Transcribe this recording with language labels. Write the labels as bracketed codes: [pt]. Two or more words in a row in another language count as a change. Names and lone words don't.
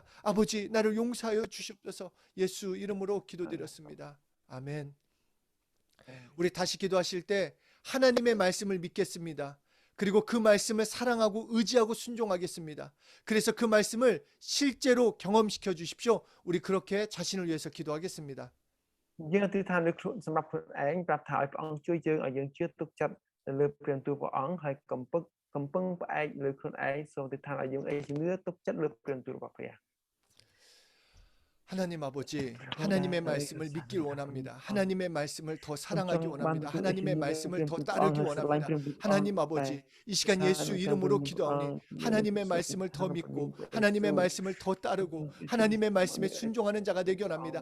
[ko] 아버지, 나를 용서하여 주시옵소서. 예수 이름으로 기도드렸습니다. 아멘. 우리 다시 기도하실 때 하나님의 말씀을 믿겠습니다. 그리고 그 말씀을 사랑하고 의지하고 순종하겠습니다. 그래서 그 말씀을 실제로 경험시켜 주십시오. 우리 그렇게 자신을 위해서 기도하겠습니다. [km] យើងអធិដ្ឋានលើខ្លួនសម្រាប់ខ្លួនឯងប្រាប់ថាឲ្យព្រះអង្គជួយយើងឲ្យយើងជឿទុកចិត្តទៅលើព្រះបន្ទូលព្រះអង្គហើយកំពឹងផ្អែកលើខ្លួនឯងសូមអធិដ្ឋានឲ្យយើងឯងជំនឿទុកចិត្តលើព្រះបន្ទូលរបស់ព្រះ [ko] 하나님 아버지, 하나님의 말씀을 믿길 원합니다. 하나님의 말씀을 더 사랑하기 원합니다. 하나님의 말씀을 더 따르기 원합니다. 하나님 아버지, 이 시간 예수 이름으로 기도하오니 하나님의 말씀을 더 믿고 하나님의 말씀을 더 따르고 하나님의 말씀에 순종하는 자가 되기 원합니다.